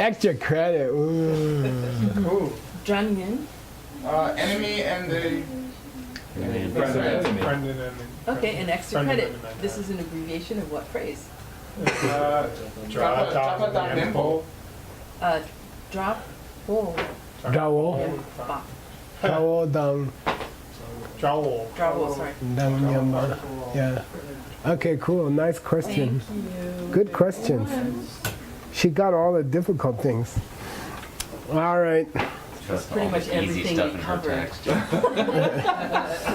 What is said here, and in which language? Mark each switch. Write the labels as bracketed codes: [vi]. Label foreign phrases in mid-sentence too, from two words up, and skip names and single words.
[en] Extra credit. Ooh. Ooh. Zhangyan. Enemy and the. Friend and enemy. Okay, and extra Friend and credit. enemy. This is an abbreviation of what phrase? Drop down tempo. Drop. Oh. Drawo. Ba. Drawo down. Jowl. Draw. Sorry. Down yamba. Yeah. Okay, cool. Nice question. Thank you. Good questions. She got all the difficult things. All right. Just Pretty all much the easy everything stuff we in her covered. text.